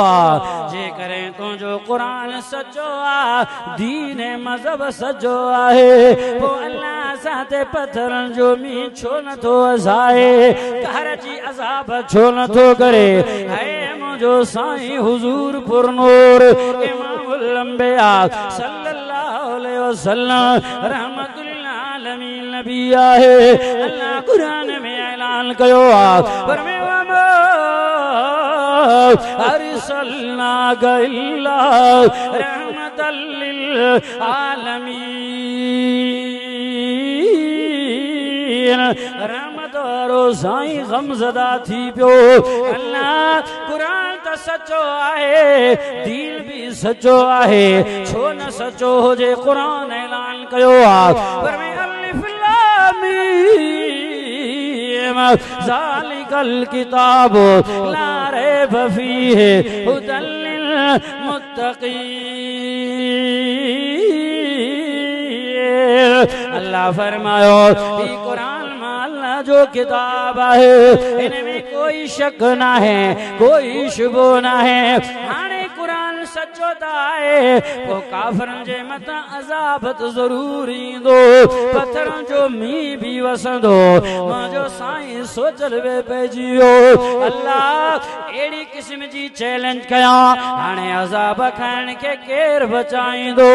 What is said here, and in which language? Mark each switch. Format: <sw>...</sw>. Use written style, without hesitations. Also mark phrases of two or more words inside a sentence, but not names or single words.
<sd>जे करे तुंहिंजो कुरान सच्चो आ, दीन मज़हब सच्चो आहे, पो अल्लाह असां ते पत्थरन जो मींहुं छो नथो वसाए, कहर जी अज़ाब छो नथो करे। है मुंहिंजो साईं हुज़ूर पुरनूर</sd> <ar>إمام الأنبياء صلى الله عليه وسلم رحمة العالمين</ar> <sd>नबी आहे। अल्लाह कुरान में ऐलान कयो आ, फरमाए</sd> <ar>وما أرسلناك إلا رحمة للعالمين.</ar> <sd>रहमत वारो साईं गमज़दा थी पियो। अल्लाह कुरान त सच्चो आहे, दीन भी सच्चो आहे, छो न सच्चो हुजे। कुरान ऐलान कयो आ, फरमाए</sd> <ar>الم ذلك الكتاب لا ريب فيه هدى للمتقين.</ar> <sd>अल्लाह फरमायो ई कुरान अल्लाह जो किताब है, इनमें कोई शक ना है, कोई शुबो ना है। हाणे कुरान सच्चो त आहे, पो काफ़रन जे मथां अज़ाब त ज़रूर ईंदो, पत्थरन जो मींहुं भी वसंदो। मुंहिंजो साईं सोचल वे पइजी वियो, अल्लाह अहिड़ी क़िस्म जी चैलेंज कयां, हाणे अज़ाब खाइण खे केर बचाईंदो?</sd>